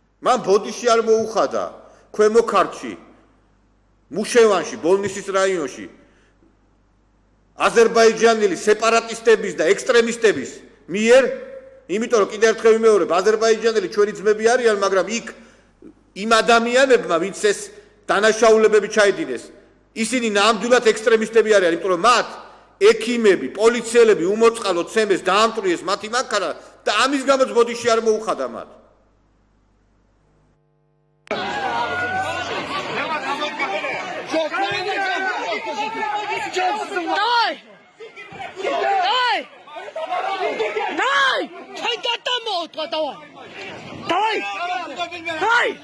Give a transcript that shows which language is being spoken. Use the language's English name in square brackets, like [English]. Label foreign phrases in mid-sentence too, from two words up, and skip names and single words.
[Georgian] თან ბოდიში არ მოუხადა ქვემო ქართლში მუშევანში ბოლნისის რაიონში აზერბაიჯანელი სეპარატისტების და ექსტრემისტების მიერ იმიტომ რომ კიდევ ერთხელ ვიმეორებ აზერბაიჯანელი ჩვენი ძმები არიან მაგრამ იქ იმ ადამიანებმა ვინც ეს დანაშაულებები ჩაიდინეს ისინი ნამდვილად ექსტრემისტები არიან იმიტომ რომ მათ ექიმები პოლიციელები უმოწყალოდ ცემეს დაამტვრიეს მათი მანქანა და ამის გამოც ბოდიში არ მოუხადა მათ [Russian] Давай! Давай! Давай! Чайда там отва, давай! Давай! Давай!